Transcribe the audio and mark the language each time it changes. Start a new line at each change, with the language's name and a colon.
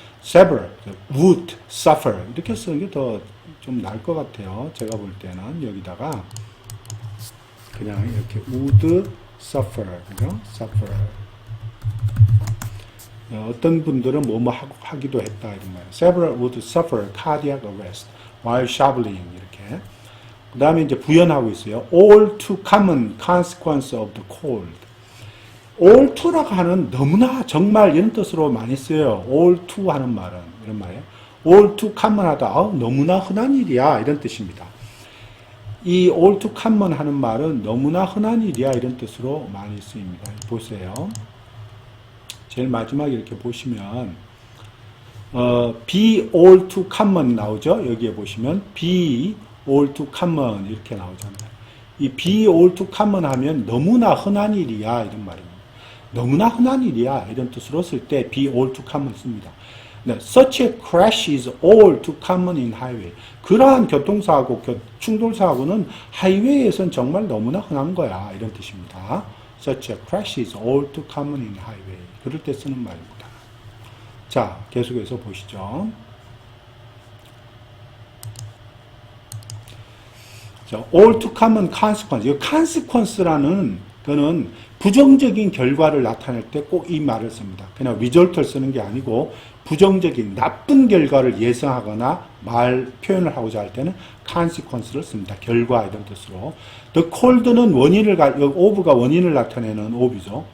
English: several, would suffer
Korean: 이렇게 쓰는 게 더 좀 나을 것 같아요. 제가 볼 때는 여기다가 그냥 이렇게
English: would suffer,
Korean: 그죠?
English: suffer.
Korean: 어떤 분들은 뭐뭐 하기도 했다 이런 말이에요.
English: Several would suffer cardiac arrest while shoveling
Korean: 이렇게. 그 다음에 이제 부연하고 있어요.
English: All too common consequence of the cold.
Korean: All too라고 하는 너무나 정말 이런 뜻으로 많이 써요. All too 하는 말은 이런 말이에요. All too common하다. 너무나 흔한 일이야 이런 뜻입니다. 이
English: all too common
Korean: 하는 말은 너무나 흔한 일이야 이런 뜻으로 많이 쓰입니다. 보세요. 제일 마지막에 이렇게 보시면
English: be all too common
Korean: 나오죠. 여기에 보시면
English: be all too common
Korean: 이렇게 나오잖아요. 이
English: be all too common
Korean: 하면 너무나 흔한 일이야 이런 말입니다. 너무나 흔한 일이야 이런 뜻으로 쓸 때
English: be all too common
Korean: 씁니다. 네,
English: such a crash is all too common in highway.
Korean: 그러한 교통사고, 충돌사고는 하이웨이에선 정말 너무나 흔한 거야 이런 뜻입니다.
English: Such a crash is all too common in highway.
Korean: 그럴 때 쓰는 말입니다. 자, 계속해서 보시죠. 자,
English: all too common consequence.
Korean: 이 consequence라는 거는 부정적인 결과를 나타낼 때 꼭 이 말을 씁니다. 그냥 result를 쓰는 게 아니고 부정적인 나쁜 결과를 예상하거나 말 표현을 하고자 할 때는 consequence를 씁니다. 결과 이런 뜻으로.
English: The cold
Korean: 는 of가 원인을 나타내는 of이죠.